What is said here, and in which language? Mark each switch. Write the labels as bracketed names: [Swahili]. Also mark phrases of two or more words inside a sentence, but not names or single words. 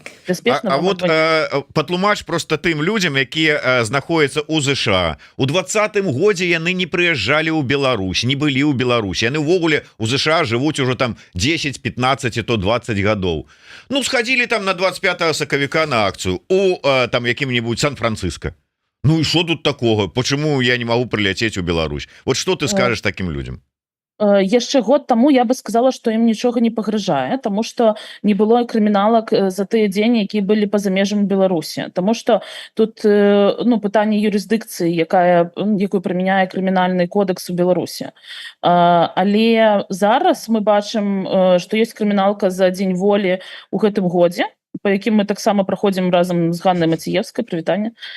[Belarusian] А вот патлумач просто тым людзям, якія знаходзяцца ў ЗША. У 20-м годзе яны не прыязджалі ў Беларусь, не былі ў Беларусі. Яны ўвогуле ў ЗША жывуць ужо там 10, 15, то 20 гадоў. Ну, схадзілі там на 25 сакавіка на акцыю у там якім-нибудь Сан-Франциско. [Russian] Ну и что тут такого? Почему я не могу прилететь в Беларусь? Вот что ты скажешь таким людям? [Belarusian] Яшчэ год таму я бы сказала, што ім нічога не пагражае, таму што не было крыміналак за тыя дзені, якія былі па-за межамі Беларусі. Таму што тут пытанне юрысдыкцыі, якую прымяняе крымінальны кодекс у Беларусі. Але зараз мы бачым, што ёсць крыміналка за дзень волі ў гэтым годзе, по якім мы таксама праходзім разам з Ганнай Маціевскай, прывітанне.